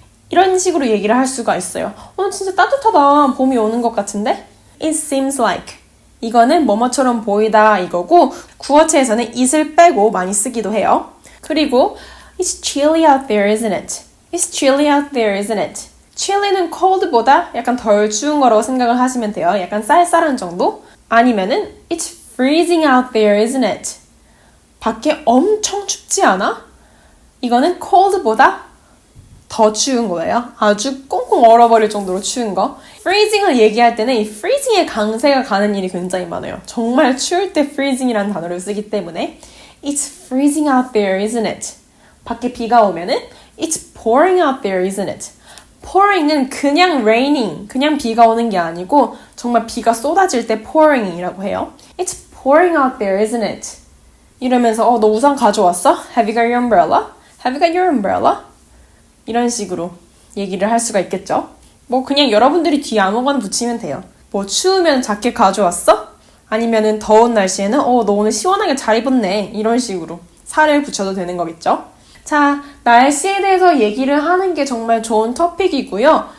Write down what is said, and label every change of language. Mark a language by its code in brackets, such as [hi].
[ko] 이런 식으로 얘기를 할 수가 있어요. 오늘 진짜 따뜻하다. 봄이 오는 것 같은데? [en] It seems like. [ko] 이거는 뭐뭐처럼 보이다 이거고 구어체에서는 it을 빼고 많이 쓰기도 해요. [en] 그리고 It's chilly out there, isn't it? It's chilly out there, isn't it? [ko] chilly는 cold보다 약간 덜 추운 거라고 생각을 하시면 돼요. 약간 쌀쌀한 정도? 아니면은 [en] It's freezing out there, isn't it? [ko] 밖에 엄청 춥지 않아? 이거는 cold보다 더 추운 거예요. 아주 꽁꽁 얼어버릴 정도로 추운 거. freezing을 얘기할 때는 이 freezing의 강세가 가는 일이 굉장히 많아요. 정말 추울 때 freezing이라는 단어를 쓰기 때문에 [en] It's freezing out there, isn't it? [ko] 밖에 비가 오면은 [en] It's pouring out there, isn't it? [ko] pouring은 그냥 raining, 그냥 비가 오는 게 아니고 정말 비가 쏟아질 때 pouring이라고 해요. [en] It's pouring out there, isn't it? [ko] 이러면서 너 우산 가져왔어? [en] Have you got your umbrella? Have you got your umbrella? [ko] 이런 식으로 얘기를 할 수가 있겠죠. 그냥 여러분들이 뒤에 아무거나 붙이면 돼요. 추우면 자켓 가져왔어? 아니면은 더운 날씨에는 너 오늘 시원하게 잘 입었네. 이런 식으로 살을 붙여도 되는 거겠죠. 자, 날씨에 대해서 얘기를 하는 게 정말 좋은 토픽이고요.